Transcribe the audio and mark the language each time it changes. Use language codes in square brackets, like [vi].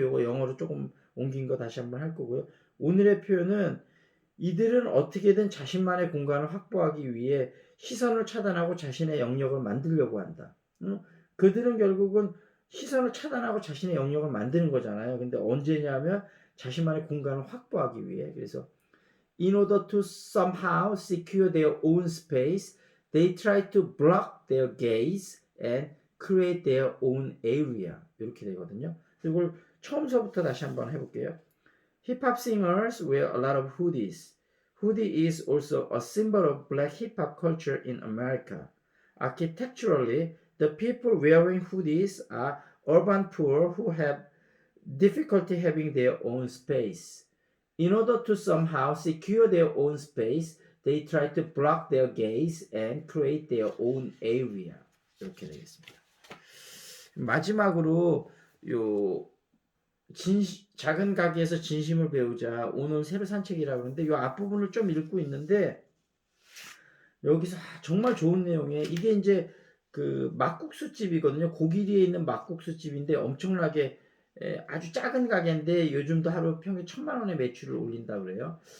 [ko] 요거 영어로 조금 옮긴 거 다시 한번 할 거고요. 오늘의 표현은 이들은 어떻게든 자신만의 공간을 확보하기 위해 시선을 차단하고 자신의 영역을 만들려고 한다. 그들은 결국은 시선을 차단하고 자신의 영역을 만드는 거잖아요. 근데 언제냐면 자신만의 공간을 확보하기 위해. 그래서 [en] in order to somehow secure their own space, they try to block their gaze and create their own area. [ko] 이렇게 되거든요. 이걸 처음서부터 다시 한번 해볼게요. [en] Hip hop singers wear a lot of hoodies. Hoodie is also a symbol of black hip hop culture in America. Architecturally, the people wearing hoodies are urban poor who have difficulty having their own space. In order to somehow secure their own space, they try to block their gaze and create their own area. [ko] 이렇게 되겠습니다. 마지막으로 요 작은 가게에서 진심을 배우자. 오늘 새로 산책이라고 하는데 이 앞부분을 좀 읽고 있는데 여기서 정말 좋은 내용이에요. 이게 이제 그 막국수 집이거든요. 고기리에 있는 막국수 집인데 엄청나게 아주 작은 가게인데 요즘도 하루 평균 1,000만 원의 매출을 올린다 그래요.